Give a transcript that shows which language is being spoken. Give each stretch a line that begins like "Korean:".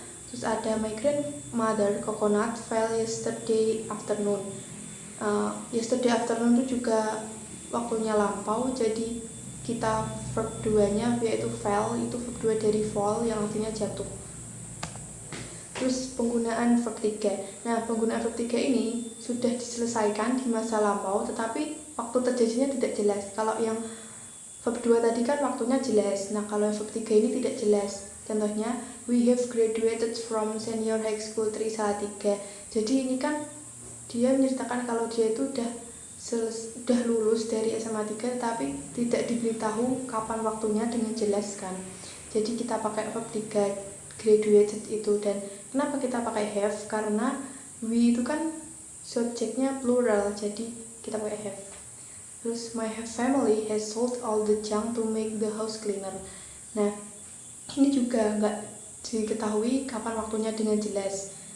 Indonesian: Terus ada
English: my grandmother coconut fell yesterday afternoon. Yesterday afternoon
Indonesian: itu juga waktunya lampau, jadi kita verb 2-nya yaitu fell, itu verb 2 dari fall yang artinya jatuh. Terus penggunaan verb 3. Nah, penggunaan verb 3 ini sudah diselesaikan di masa lampau, tetapi waktu terjadinya tidak jelas. Kalau yang verb 2 tadi kan waktunya jelas. Nah, kalau verb 3 ini tidak jelas. Contohnya,
English: we have graduated from Senior High School 3 Salatiga.
Indonesian: Jadi ini kan dia menceritakan kalau dia itu udah lulus dari SMA 3, tapi tidak diberitahu kapan waktunya dengan jelas kan. Jadi kita pakai verb 3. graduated itu. Dan kenapa kita pakai have? Karena we itu kan subjeknya plural, jadi kita pakai have. Terus
English: my family has sold all the junk to make the house cleaner.
Indonesian: Nah, ini juga nggak diketahui kapan waktunya dengan jelas.